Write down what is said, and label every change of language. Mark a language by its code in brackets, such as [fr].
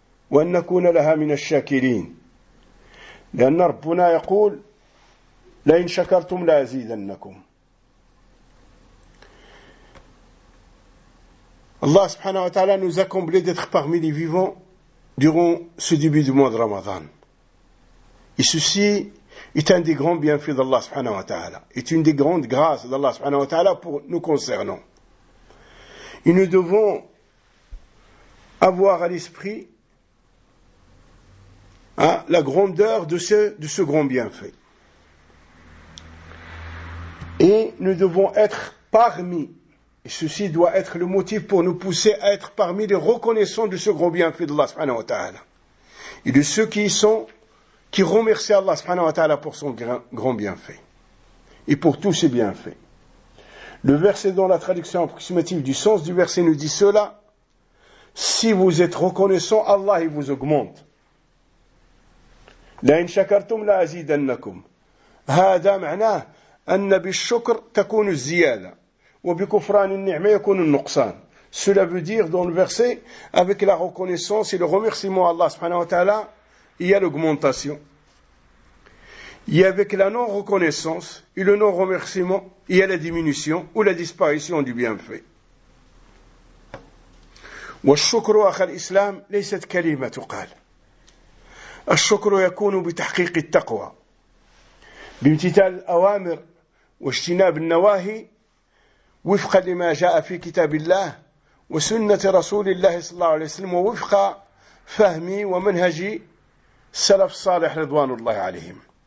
[ar] وأن نكون لها من الشاكرين لأن ربنا يقول لئن شكرتم لأزيدنكم. الله سبحانه وتعالى [fr] nous a comblé d'être parmi les vivants durant ce début du mois de Ramadan. Et ceci est un des grands bienfaits d'Allah [ar] سبحانه وتعالى, [fr] est une des grandes grâces d'Allah سبحانه وتعالى pour nous concernant. Et nous devons avoir à l'esprit la grandeur de ce grand bienfait. Et nous devons être parmi, et ceci doit être le motif pour nous pousser à être parmi les reconnaissants de ce grand bienfait d'Allah subhanahu wa ta'ala. Et de ceux qui remercient Allah subhanahu wa ta'ala pour son grand bienfait. Et pour tous ses bienfaits. Le verset dans la traduction approximative du sens du verset nous dit cela. Si vous êtes reconnaissant, Allah il vous augmente. [ar] لَإِنْ شَكَرْتُمْ لَأَزِيدَنَّكُمْ. هذا معناه أن بالشكر تكون الزيادة وبكفران النعمة يكون النقصان. [fr] Cela veut dire dans le verset, avec la reconnaissance et le remerciement à Allah subhanahu wa ta'ala, il y a l'augmentation. Et avec la non-reconnaissance et le non-remerciement, il y a la diminution ou la disparition du bienfait. [ar] والشكر أخ الإسلام ليست كلمة تقال، الشكر يكون بتحقيق التقوى، بامتثال الأوامر واجتناب النواهي وفقا لما جاء في كتاب الله وسنة رسول الله صلى الله عليه وسلم، ووفق فهمي ومنهجي السلف الصالح رضوان الله عليهم.